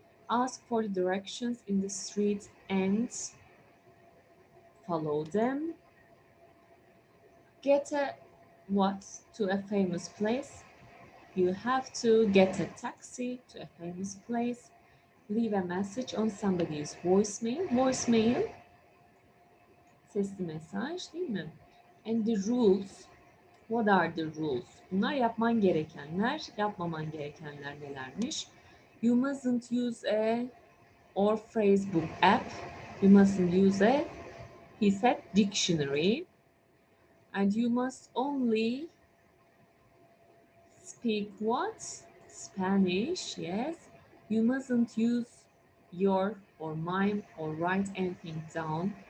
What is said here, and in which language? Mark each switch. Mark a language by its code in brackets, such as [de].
[en] Ask for the directions in the street and follow them. Get a what to a famous place. You have to get a taxi to a famous place. Leave a message on somebody's voicemail. Voicemail, [tr] sesli mesaj değil mi? [en] And the rules. What are the rules? [tr] Bunlar yapman gerekenler, yapmaman gerekenler nelermiş? [en] You mustn't use a or phrasebook app. You mustn't use a, he said, dictionary. And you must only speak what? Spanish, yes. You mustn't use your or mime or write anything down.